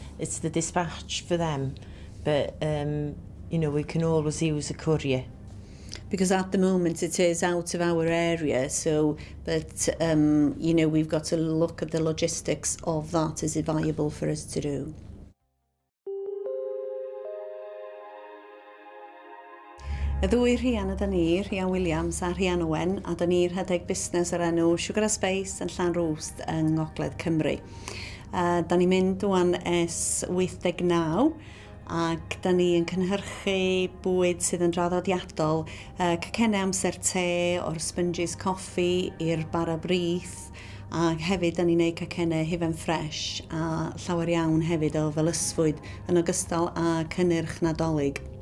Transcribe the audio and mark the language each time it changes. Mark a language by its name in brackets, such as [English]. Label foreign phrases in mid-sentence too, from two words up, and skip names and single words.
[English] It's the dispatch for them, but we can always use a courier. Because at the moment it is out of our area, but we've got to look at the logistics of that. Is it viable for us to do? [Welsh] Y ddwy Rhian yda ni, Rhian Williams a Rhian Owen, a da ni'n rhedeg busnes ar enw Sugar a Space yn Llanrwst yng Ngogledd Cymru. Da ni'n mynd wan ers 89, ac da ni'n cynhyrchu bwyd sydd yn draddodiadol, cacennau amser te o'r sponges coffi i'r bara brith, a hefyd da ni'n neud cacennau hufen ffres a llawer iawn hefyd o felysfwyd yn ogystal â cynnyrch nadolig.